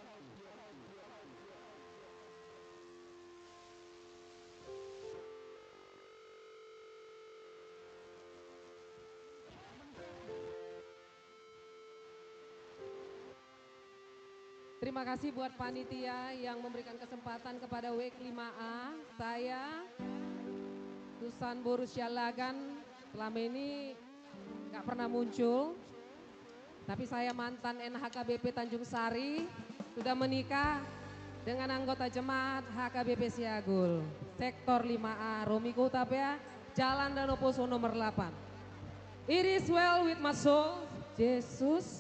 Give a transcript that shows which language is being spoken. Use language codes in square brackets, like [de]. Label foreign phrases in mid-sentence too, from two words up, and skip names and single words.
[id] Terima kasih buat panitia yang memberikan kesempatan kepada WEK 5A. Saya, Susan Borussia Lagan, selama ini gak pernah muncul. Tapi saya mantan NHKBP Tanjung Sari, sudah menikah dengan anggota jemaat HKBP Siagul. Sektor 5A, Romi Kutapea, Jalan Danoposo nomor 8. [en] It is well with my soul, Jesus.